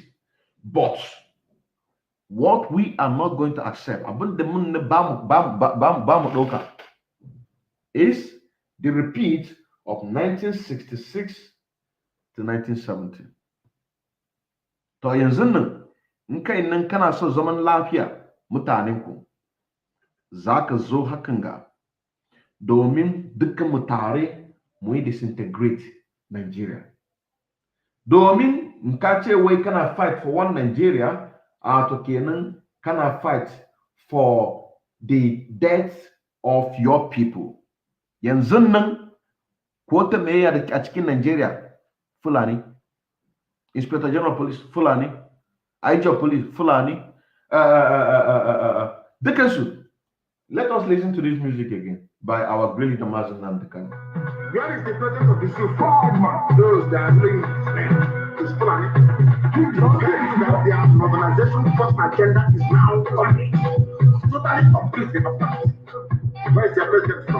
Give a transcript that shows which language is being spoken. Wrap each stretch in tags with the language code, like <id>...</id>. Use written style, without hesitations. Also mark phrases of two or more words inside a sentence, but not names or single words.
<en>But what we are not going to accept is the repeat of 1966 to 1970.</en> <ha>To yanzu nan in kai nan kana so zaman lafiya mutanen ku zaka zo hakan ga domin dukkan mu tare mu yi disintegrate Nigeria. Domin in ka ce wai kana</ha> <en>fight for one Nigeria,</en> <ha>to kenan kana</ha> <en>fight for the death of your people.</en> <ha>Yanzu nan ko ta me ya a cikin Nigeria, Fulani,</ha> <en>Inspector General Police</en> <ha>Fulani,</ha> <en>IG Police</en> <ha>Fulani, dukansu.</ha> <en>Let us listen to this music again by our great leader Mazen Namdekan. Where is the presence of the zoo? Those that are doing is Fulani. Where is that their urbanization first agenda is now Fulani. Totally completely opposite. Where is their president from?</en>